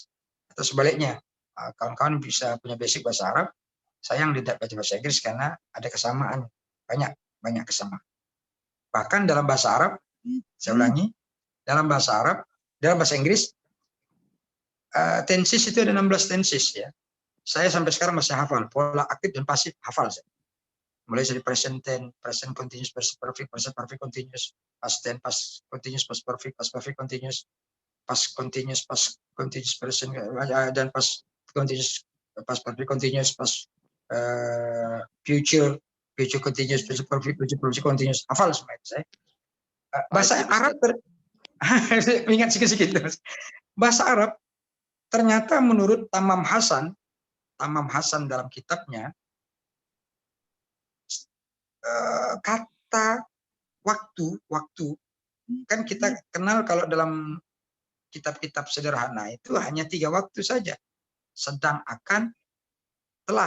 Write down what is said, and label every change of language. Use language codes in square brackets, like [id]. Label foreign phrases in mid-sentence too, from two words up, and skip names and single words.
[id] Atau sebaliknya, kawan-kawan bisa punya basic bahasa Arab, sayang tidak belajar bahasa Inggris karena ada kesamaan, banyak kesamaan. Bahkan dalam bahasa Arab, saya ulangi, dalam bahasa Inggris, tenses itu ada 16 tenses ya. Saya sampai sekarang masih hafal, pola aktif dan pasif hafal saya. Mulai dari [en] present tense, present continuous, present perfect continuous, past tense, past continuous, past perfect continuous, past continuous present, dan past continuous, past perfect continuous, past future continuous, future perfect continuous. [id] Hafal semua itu saya. Bahasa Arab ingat sedikit. Bahasa Arab ternyata menurut Tamam Hasan dalam kitabnya, kata waktu kan kita kenal kalau dalam kitab-kitab sederhana itu hanya 3 waktu saja, sedang, akan, telah.